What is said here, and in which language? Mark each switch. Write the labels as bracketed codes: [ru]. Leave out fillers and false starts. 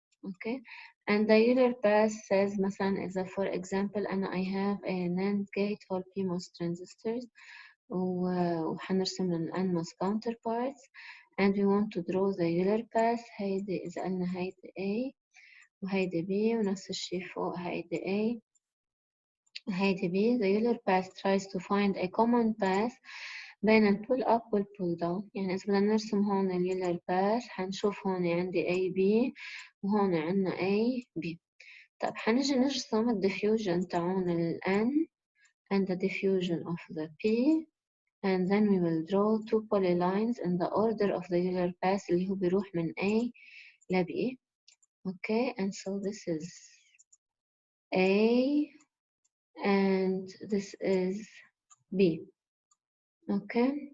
[en] Okay, and the Euler path says [ar] مثلا إذا [en] for example أنا I have a NAND gate for PMOS transistors [ar] وحنرسم لهم [en] NMOS counterparts, and we want to draw the Euler path. [ar] هيدي إذا قلنا هيدي A وهيدي B ونفس الشي فوق هيدي A وهيدي B. [en] The Euler path tries to find a common path [ar] بين ال [en] pull up وال pull down. [ar] يعني إذا بدنا نرسم هون ال Euler path حنشوف هون عندي A B وهون عندنا A B. طيب حنجي نرسم ال [en] diffusion تاعون ال N and the diffusion of the P, and then we will draw two polylines in the order of the Euler path [ar] اللي هو بيروح من A ل B. [en] Okay, and so this is A and this is B. Okay.